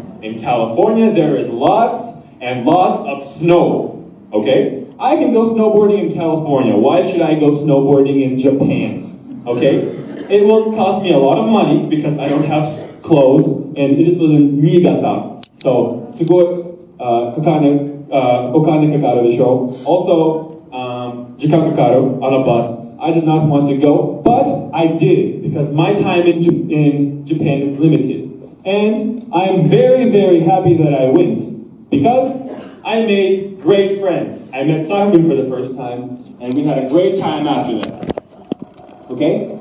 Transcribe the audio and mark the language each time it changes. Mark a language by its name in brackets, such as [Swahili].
[English] In California, there is lots and lots of snow. Okay? I can go snowboarding in California. Why should I go snowboarding in Japan? Okay? It will cost me a lot of money because I don't have clothes, and this was in Niigata. [Japanese] So, すごいお金かかるでしょ. [English] Also, [Japanese] 時間かかる [English] on a bus. I did not want to go, but I did because my time in Japan is limited. And I'm very, very happy that I went because I made great friends. I met Sakun for the first time, and we had a great time after that. Okay?